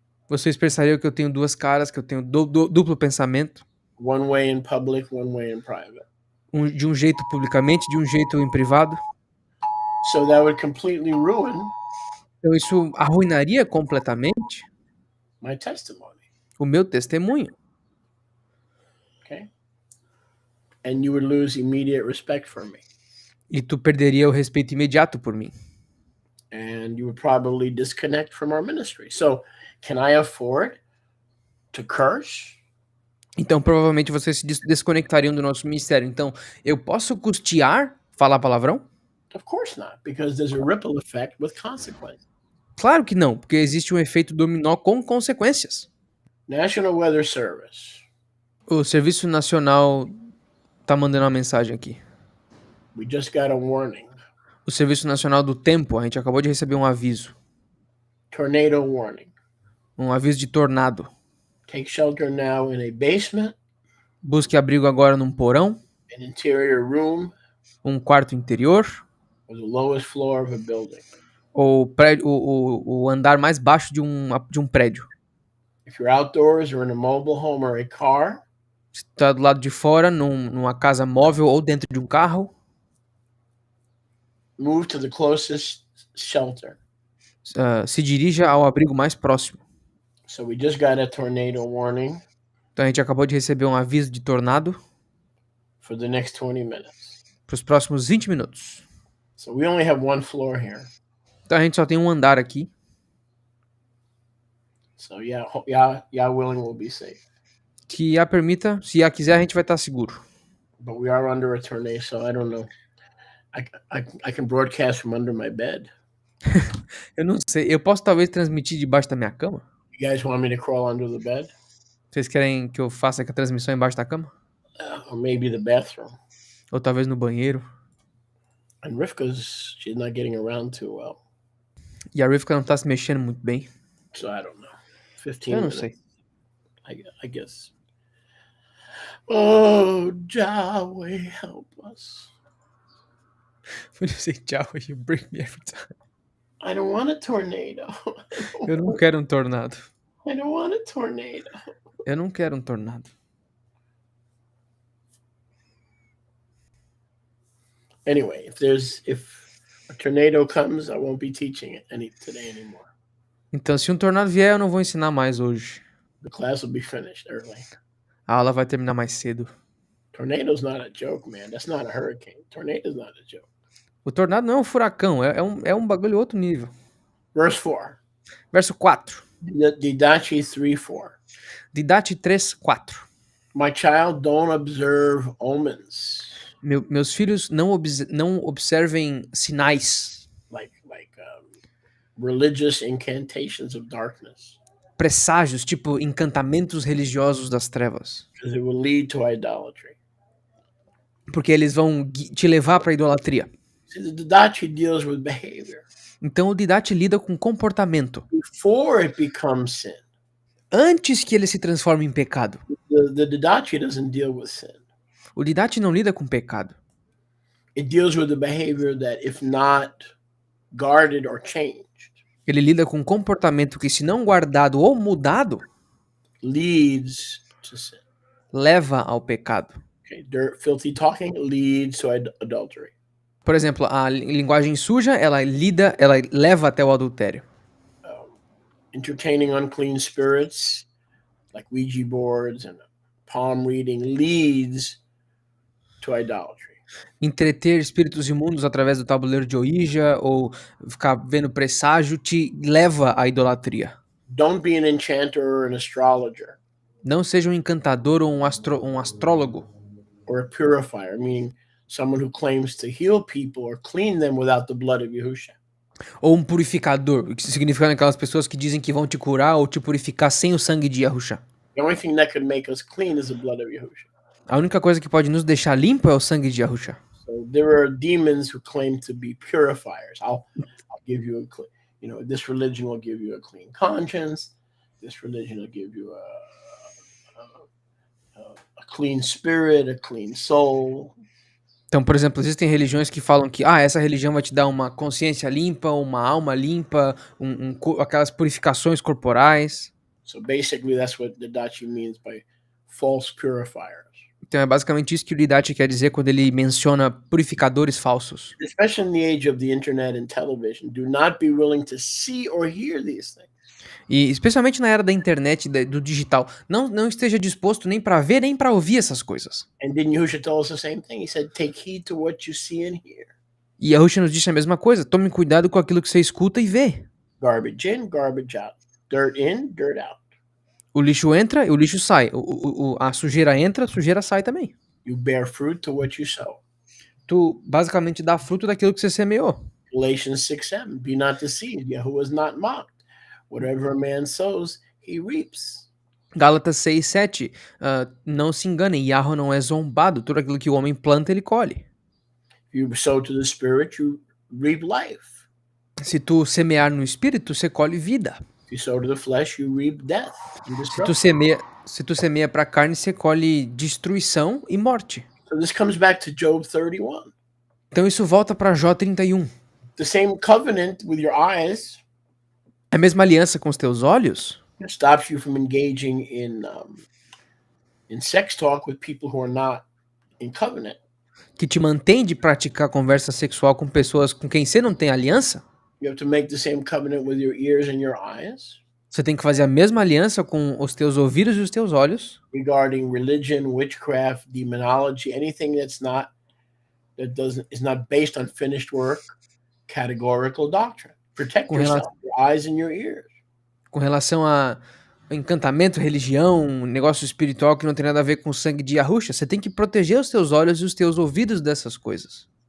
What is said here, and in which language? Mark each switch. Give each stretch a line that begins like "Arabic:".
Portuguese: Vocês pensariam que eu tenho duas caras, que eu tenho duplo pensamento.
English: One way in public, one way in private.
Portuguese: De um jeito publicamente, de um jeito em privado.
English: So that would completely ruin
Portuguese: Então isso arruinaria completamente
English: my testimony.
Portuguese: o meu testemunho.
English: Okay? And you would lose immediate respect for me.
Portuguese: E tu perderia o respeito imediato por mim.
English: And you would probably disconnect from our ministry. So, can I afford to curse?
Portuguese: Então provavelmente vocês se desconectariam do nosso ministério. Então eu posso custear Falar palavrão?
English: Of course not, because there's a ripple effect with consequences.
Portuguese: Claro que não, porque existe um efeito dominó com consequências.
English: National Weather Service.
Portuguese: O Serviço Nacional tá mandando uma mensagem aqui.
English: We just got a warning.
Portuguese: O Serviço Nacional do Tempo, a gente acabou de receber um aviso.
English: Tornado warning.
Portuguese: Um aviso de tornado.
English: Take shelter now in a basement,
Portuguese: Busque abrigo agora num porão,
English: an interior room,
Portuguese: um quarto interior,
English: or the lowest floor of a building.
Portuguese: ou o andar mais baixo de um prédio.
English: If you're outdoors or in a mobile home or a car,
Portuguese: Se tá do lado de fora, numa casa móvel ou dentro de um carro,
English: move to the closest shelter.
Portuguese: se dirija ao abrigo mais próximo.
English: So we just got a tornado warning
Portuguese: Então a gente acabou de receber um aviso de tornado
English: for the next 20 minutes.
Portuguese: para os próximos 20 minutos.
English: So we only have one floor here.
Portuguese: Então a gente só tem um andar aqui.
English: So yeah, willing we'll be safe.
Portuguese: Que a permita, se a quiser, a gente vai estar seguro.
English: But we are under a tornado, so I don't know. I can broadcast from under my bed.
Portuguese: Eu não sei, eu posso talvez transmitir debaixo da minha cama?
English: You guys want me to crawl under the bed?
Portuguese: Vocês querem que eu faça a transmissão embaixo da cama?
English: Or maybe the bathroom.
Portuguese: Ou talvez no banheiro?
English: And she's not getting around too well.
Portuguese: E a Rivka não tá se mexendo muito bem.
English: So I don't know. 15
Portuguese: Eu não
English: minutes.
Portuguese: sei.
English: I guess. Oh, Yahweh, help us. When you say tchau, you break me every time. I don't want a tornado.
Portuguese: Eu não quero um tornado.
English: I don't want a tornado.
Portuguese: Eu não quero um tornado.
English: Anyway, if a tornado comes, I won't be teaching it today anymore.
Portuguese: Então, se um tornado vier, eu não vou ensinar mais hoje.
English: The class will be finished early.
Portuguese: A aula vai terminar mais cedo.
English: Tornado's not a joke, man. That's not a hurricane. Tornado's not a joke.
Portuguese: O tornado não é um furacão, é um bagulho outro nível.
English: Verse 4.
Portuguese: Verso 4.
English: Didache 3:4.
Portuguese: Didache 3:4.
English: My child, don't observe omens.
Portuguese: Meus filhos não observem sinais,
English: Like religious incantations of darkness.
Portuguese: presságios, tipo encantamentos religiosos das trevas.
English: Because it will lead to idolatry.
Portuguese: Porque eles vão te levar para a idolatria.
English: See, the Didache deals with behavior.
Portuguese: Então o Didache lida com comportamento.
English: Before it becomes sin.
Portuguese: Antes que ele se transforme em pecado.
English: The Didache doesn't deal with sin.
Portuguese: O Didache não lida com pecado.
English: It deals with the behavior that, if not guarded or changed,
Portuguese: Ele lida com comportamento que, se não guardado ou mudado,
English: leads to sin.
Portuguese: leva ao pecado.
English: Okay, filthy talking leads to adultery.
Portuguese: Por exemplo, a linguagem suja, ela leva até o adultério.
English: Entertaining unclean spirits, like Ouija boards and palm reading, leads to idolatry.
Portuguese: Entreter espíritos imundos através do tabuleiro de Ouija ou ficar vendo presságio te leva à idolatria.
English: Don't be an enchanter or an astrologer.
Portuguese: Não seja um encantador ou um astrólogo.
English: Or a purifier, meaning someone who claims to heal people or clean them without the blood of Yahushua.
Portuguese: Ou um purificador, o que significa aquelas pessoas que dizem que vão te curar ou te purificar sem o sangue de Yahushua.
English: The only thing that could make us clean is the blood of Yahushua.
Portuguese: A única coisa que pode nos deixar limpo é o sangue de Yahushua.
English: So there are demons who claim to be purifiers. I'll give you this religion will give you a clean conscience. This religion will give you a clean spirit, a clean soul.
Portuguese: Então, por exemplo, existem religiões que falam que essa religião vai te dar uma consciência limpa, uma alma limpa, aquelas purificações corporais.
English: So basically that's what Didache means by false purifiers.
Portuguese: Então é basicamente isso que o Didache quer dizer quando ele menciona purificadores falsos.
English: Especially in the age of the internet and television, do not be willing to see or hear these things.
Portuguese: E especialmente na era da internet, do digital, não esteja disposto nem para ver nem para ouvir essas coisas.
English: And didn't Yahushua tell us the same thing? He said, take heed to what you see and hear.
Portuguese: E Yahushua nos disse a mesma coisa, tome cuidado com aquilo que você escuta e vê.
English: Garbage in, garbage out. Dirt in, dirt out.
Portuguese: O lixo entra e o lixo sai. A sujeira entra, a sujeira sai também.
English: You bear fruit to what you sow.
Portuguese: tu basicamente dá fruto daquilo que você semeou.
English: Galatians 6:7, be not deceived, Yahuwah is not mocked. Whatever a man sows, he reaps.
Portuguese: Gálatas 6, 7. Não se enganem, Yahweh não é zombado. Tudo aquilo que o homem planta, ele colhe.
English: If you sow to the Spirit, you reap life.
Portuguese: Se tu semear no espírito, você colhe vida.
English: If you sow to the flesh, you reap death and
Portuguese: Se tu semeia para carne, você colhe destruição e morte.
English: So this comes back to Job 31.
Portuguese: Então isso volta para Jó 31.
English: The same covenant with your eyes
Portuguese: A mesma aliança com os teus olhos
English: stops you from engaging in sex talk with people who are not in covenant.
Portuguese: que te mantém de praticar conversa sexual com pessoas com quem você não tem aliança.
English: You have to make the same covenant with your ears and your eyes
Portuguese: Você tem que fazer a mesma aliança com os teus ouvidos e os teus olhos
English: regarding religion, witchcraft, demonology, anything is not based on finished work, categorical doctrine. Protect
Portuguese: com, rela
English: yourself, your eyes and your ears.
Portuguese: com relação a encantamento, religião, negócio espiritual que não tem nada a ver com o sangue de Yahusha. Você tem que proteger os teus olhos e os teus ouvidos dessas coisas.